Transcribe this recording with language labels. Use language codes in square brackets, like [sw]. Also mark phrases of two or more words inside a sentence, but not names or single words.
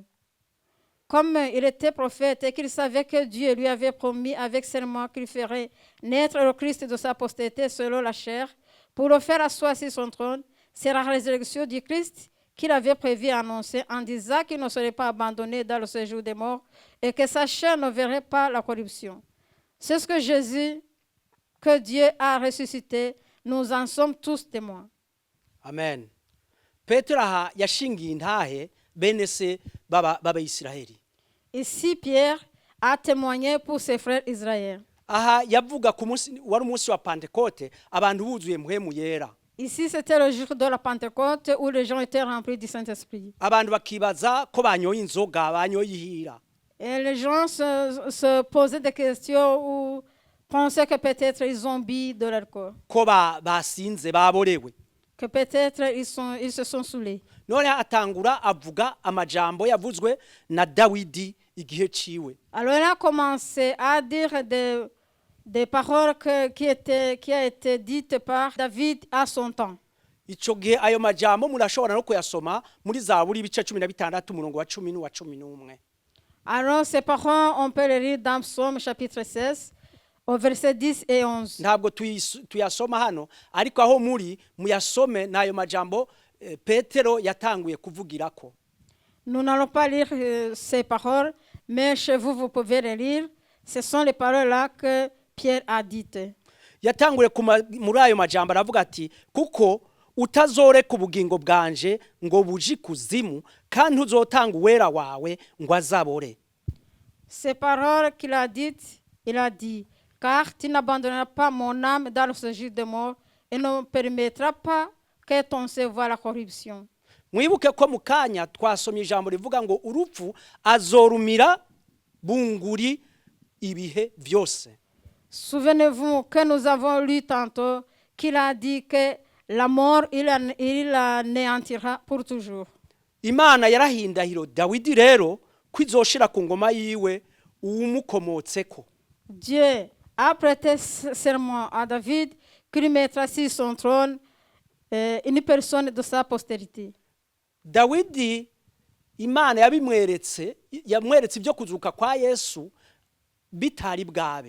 [fr] Comme il était prophète et qu'il savait que Dieu lui avait promis avec serment qu'il ferait naître le Christ de sa postérité selon la chair, pour le faire asseoir sur son trône, c'est la résurrection du Christ qu'il avait prévu annoncer en disant qu'il ne serait pas abandonné dans le séjour des morts et que sa chair ne verrait pas la corruption. C'est ce que Jésus, que Dieu a ressuscité, nous en sommes tous témoins. Amen. [rn] Petero aha yashingiye intahe bene se baba Israeli. [fr] Ici, Pierre a témoigné pour ses frères Israël. [rn] Aha yavuga ku munsi wari umunsi wa Pentecote, abantu buzuye muhemu yera. [fr] Ici, c'était le jour de la Pentecôte où les gens étaient remplis du Saint-Esprit. [rn] Abantu bakibaza ko banyoye inzoga, banyoye ihira. [fr] Et les gens se posaient des questions ou pensaient que peut-être ils ont bu de l'alcool, [rn] Ko basinze baborewe. [fr] que peut-être ils se sont saoulés. [rn] None atangura avuga amajambo yavuzwe na Dawidi igihe ciwe. [fr] Alors il a commencé à dire des paroles qui a été dites par David à son temps. [rn] Ico gihe ayo majambo murashobora no kuyasoma muri Zaburi ibice 16 umurongo wa 10 n'uwa 11. [fr] Alors ces paroles, on peut les lire dans Psaume chapitre 16, au verset 10 et 11. [rn] Ntabwo tuyasoma hano, ariko aho muri muyasome nayo majambo Petero yatanguye kuvugirako. [fr] Nous n'allons pas lire ces paroles, mais chez vous, vous pouvez les lire. Ce sont les paroles-là que Pierre a dites. [rn] Yatangure muri ayo majambo aravuga ati kuko utazoreka ubugingo bwanje ngo buji kuzimu, kandi ntuzotanga uwera wawe ngo azabore. [fr] Ces paroles qu'il a dites, il a dit, car tu n'abandonneras pas mon âme dans le séjour de mort et ne permettras pas que ton sein voie la corruption. [rn] Mwibuke ko mu kanya twasomye ijambo rivuga ngo urupfu azorumira bunguri ibihe vyose. [fr] Souvenez-vous que nous avons lu tantôt qu'il a dit que la mort, il l'anéantira pour toujours. [rn] Imana yarahindahiro Dawidi rero kwizoshira ku ngoma yiwe uwumukomotseko. [fr] Dieu a prêté serment à David qu'il mettra sur son trône une personne de sa postérité. [rn] Dawidi imana yamweretse ibyo kuzuka kwa yesu bitari bwabe.